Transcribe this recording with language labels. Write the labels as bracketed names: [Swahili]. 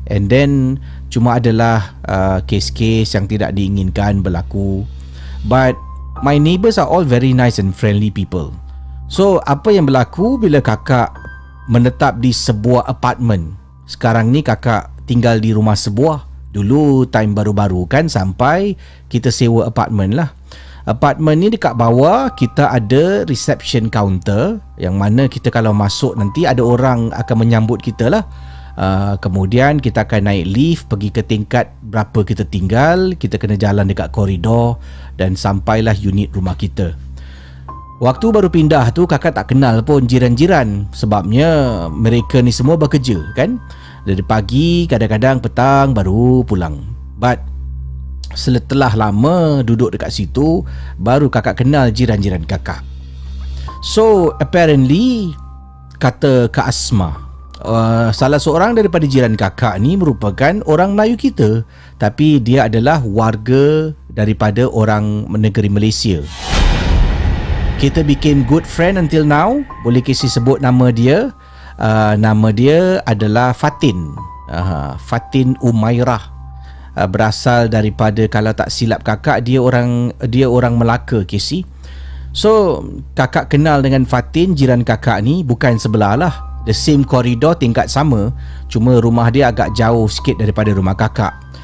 [Malay] And then cuma adalah kes-kes yang tidak diinginkan berlaku. [English] But my neighbours are all very nice and friendly people. [Malay] So apa yang berlaku bila kakak menetap di sebuah apartment? Sekarang ni kakak tinggal di rumah sebuah. Dulu time baru-baru kan sampai kita sewa apartment lah. Apartment ni dekat bawah kita ada reception counter, yang mana kita kalau masuk nanti ada orang akan menyambut kita lah. Kemudian kita akan naik lift pergi ke tingkat berapa kita tinggal. Kita kena jalan dekat koridor dan sampailah unit rumah kita. Waktu baru pindah tu kakak tak kenal pun jiran-jiran, sebabnya mereka ni semua bekerja kan. Dari pagi, kadang-kadang petang baru pulang. But setelah lama duduk dekat situ, baru kakak kenal jiran-jiran kakak. So apparently, kata Kak Asma, salah seorang daripada jiran kakak ni merupakan orang Melayu kita, tapi dia adalah warga daripada orang negeri Malaysia. [English] Kita became good friend until now. [Malay] Boleh kasi sebut nama dia. Nama dia adalah Fatin. Fatin Umairah. Berasal daripada, kalau tak silap kakak, dia orang Melaka, KC. So kakak kenal dengan Fatin, jiran kakak ni, bukan sebelah lah, the same koridor, tingkat sama, cuma rumah dia agak jauh sikit daripada rumah kakak.